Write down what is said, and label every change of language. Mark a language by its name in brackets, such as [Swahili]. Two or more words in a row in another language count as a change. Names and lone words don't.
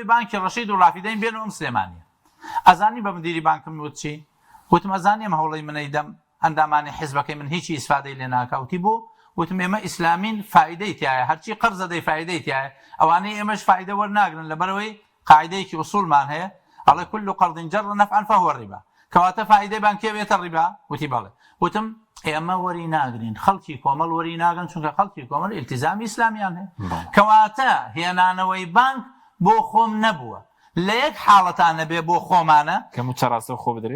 [Central Kurdish] بانکی ڕەشید و ڕافیدەین بێنەوەم سلێمانیە ئەزانی بە مدیری بانکم وت چی وتم ئەزانیم هەوڵی منەیدەم ئەندامانی حیزبەکەی من هیچی ئیسفادەی لێ ناکەوتی بوو وتم ئێمە ئیسلامین فایدەی تایە هەرچی قەرز دەدەی فایدەی تایە ئەوانەی ئێمەش فایدە وەرناگرن لەبەرەوەی قاعدەیەکی ئوسوڵمان هەیە ئەڵێ [Arabic] كل قرض جر نفعا فهو الربا [Central Kurdish] کەواتە فایدەی بانکیە بێتە ڕیبا وتی بەڵێ وتم ئێمە وەری ناگرین خەڵکی کۆمەڵ وەری ناگرن چونکە خەڵکی کۆمەڵ ئیلتیزامی ئیسلامیان هەیە کەواتە هێنانەوەی بانک بۆ خۆم نەبووە لە یەک حاڵەتانە بێ بۆ خۆمانە کە موچە ڕاستەوخۆ بدرێ